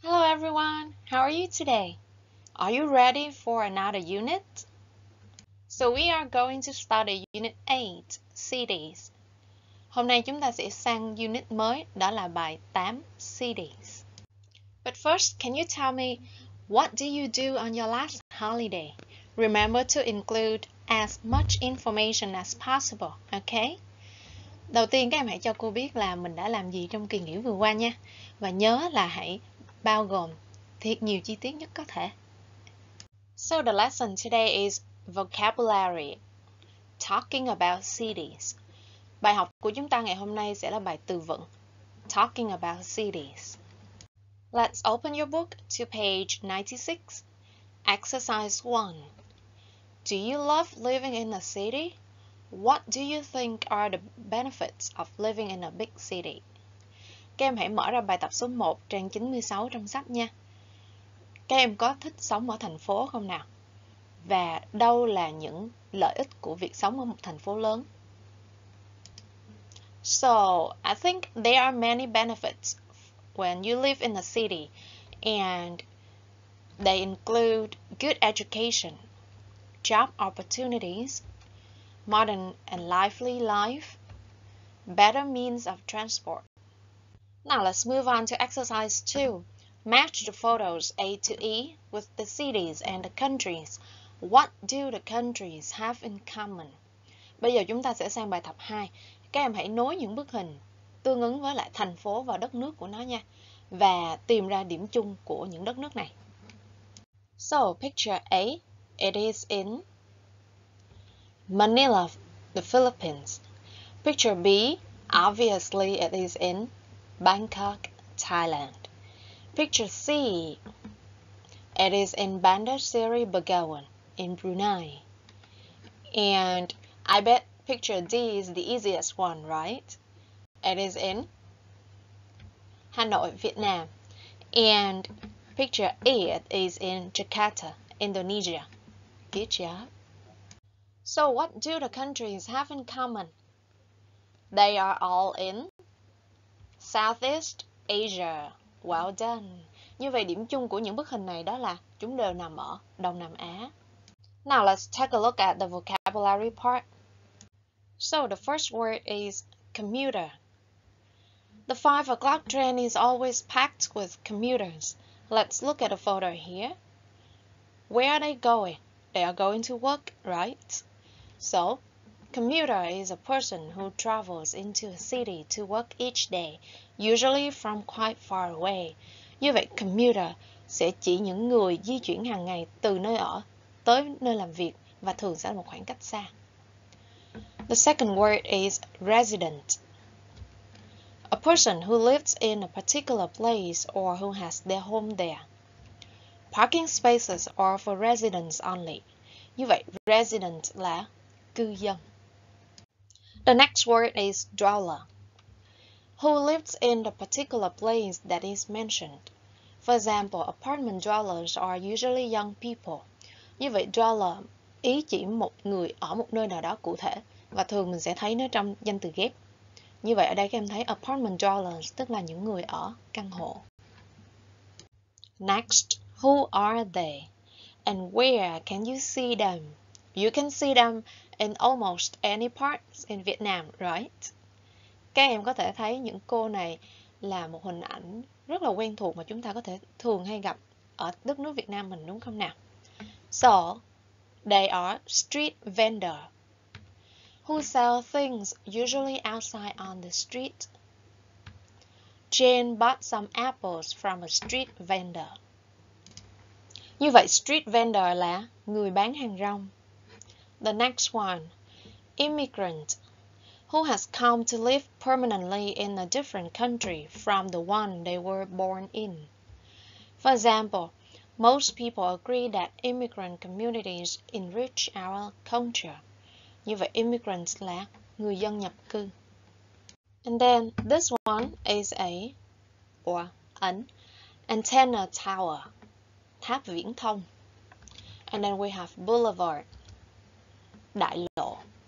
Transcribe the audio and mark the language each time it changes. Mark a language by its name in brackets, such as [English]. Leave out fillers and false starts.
[English] everyone, how are you today? Are you ready for another unit? So we are going to study Unit 8, Cities. [Vietnamese] Hôm nay chúng ta sẽ sang unit mới, đó là bài 8, Cities. [English] But first, can you tell me, what do you do on your last holiday? Remember to include as much information as possible, okay? [Vietnamese] Đầu tiên các em hãy cho cô biết là mình đã làm gì trong kỳ nghỉ vừa qua nha. Và nhớ là hãy bao gồm thiệt nhiều chi tiết nhất có thể. [English] So the lesson today is vocabulary, talking about cities. [Vietnamese] Bài học của chúng ta ngày hôm nay sẽ là bài từ vựng, [English] talking about cities. Let's open your book to page 96. Exercise 1. Do you love living in a city? What do you think are the benefits of living in a big city? [Vietnamese] Các em hãy mở ra bài tập số 1 trang 96 trong sách nha. Các em có thích sống ở thành phố không nào? Và đâu là những lợi ích của việc sống ở một thành phố lớn? [English] So, I think there are many benefits when you live in a city, and they include good education, job opportunities, modern and lively life, better means of transport. Now let's move on to exercise 2. Match the photos A to E with the cities and the countries. What do the countries have in common? [Vietnamese] Bây giờ chúng ta sẽ sang bài tập 2. Các em hãy nối những bức hình tương ứng với lại thành phố và đất nước của nó nha. Và tìm ra điểm chung của những đất nước này. [English] So, picture A, it is in Manila, the Philippines. Picture B, obviously it is in Bangkok, Thailand. Picture C, it is in Bandar Seri Begawan in Brunei. And I bet picture D is the easiest one, right? It is in Hanoi, Vietnam. And picture E, it is in Jakarta, Indonesia. Good job. So what do the countries have in common? They are all in Southeast Asia. Well done. [Vietnamese] Như vậy điểm chung của những bức hình này đó là chúng đều nằm ở Đông Nam Á. [English] Now let's take a look at the vocabulary part. So the first word is commuter. The 5 o'clock train is always packed with commuters. Let's look at a photo here. Where are they going? They are going to work, right? So, commuter is a person who travels into a city to work each day, usually from quite far away. [Vietnamese] Như vậy, commuter sẽ chỉ những người di chuyển hàng ngày từ nơi ở tới nơi làm việc và thường sẽ là một khoảng cách xa. [English] The second word is resident. A person who lives in a particular place or who has their home there. Parking spaces are for residents only. [Vietnamese] Như vậy, resident là cư dân. [English] The next word is dweller. Who lives in the particular place that is mentioned. For example, apartment dwellers are usually young people. [Vietnamese] Như vậy, dweller ý chỉ một người ở một nơi nào đó cụ thể và thường mình sẽ thấy nó trong danh từ ghép. Như vậy, ở đây các em thấy apartment dwellers tức là những người ở căn hộ. [English] Next, who are they? And where can you see them? You can see them in almost any parts in Vietnam, right? [Vietnamese] Các em có thể thấy những cô này là một hình ảnh rất là quen thuộc mà chúng ta có thể thường hay gặp ở đất nước Việt Nam mình, đúng không nào? [English] So, they are street vendor who sell things usually outside on the street. Jane bought some apples from a street vendor. [Vietnamese] Như vậy, street vendor là người bán hàng rong. [English] The next one, immigrant, who has come to live permanently in a different country from the one they were born in. For example, most people agree that immigrant communities enrich our culture. [Vietnamese] Như vậy, immigrants là người dân nhập cư. [English] And then, this one is an antenna tower, [Vietnamese] tháp viễn thông. [English] And then we have boulevard, đại lộ.